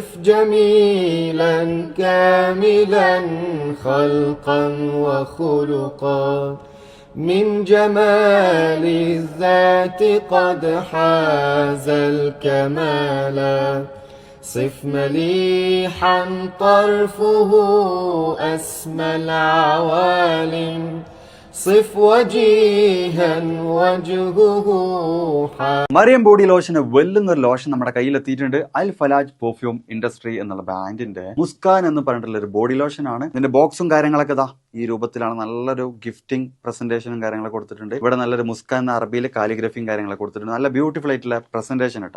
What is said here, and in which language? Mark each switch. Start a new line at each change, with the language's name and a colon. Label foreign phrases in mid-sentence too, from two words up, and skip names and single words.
Arabic: جميلا كاملا خلقا وخلقا من جمال الذات قد حاز الكمال صف مليحا طرفه أسمى العوالم صف وجيها وجهه
Malayalam: മറിയം
English: body lotion
Malayalam: വെല്ലുന്ന ഒരു ലോഷൻ നമ്മുടെ കയ്യിലെത്തിയിട്ടുണ്ട്. അൽ ഫലാജ് പെർഫ്യൂം ഇൻഡസ്ട്രി എന്നുള്ള ബ്രാൻഡിന്റെ മുസ്കാൻ എന്ന് പറഞ്ഞിട്ടുള്ള ഒരു
English: body lotion
Malayalam: ആണ്. ഇതിന്റെ ബോക്സും കാര്യങ്ങളൊക്കെ ഇതാ ഈ രൂപത്തിലാണ്. നല്ലൊരു
English: gifting presentation
Malayalam: കാര്യങ്ങളൊക്കെ കൊടുത്തിട്ടുണ്ട്. ഇവിടെ നല്ലൊരു മുസ്കാൻ എന്ന അറബിയിൽ കാലിഗ്രഫിയും കാര്യങ്ങളൊക്കെ കൊടുത്തിട്ടുണ്ട്. നല്ല ബ്യൂട്ടിഫുൾ ആയിട്ടുള്ള പ്രസന്റേഷൻ കേട്ടോ.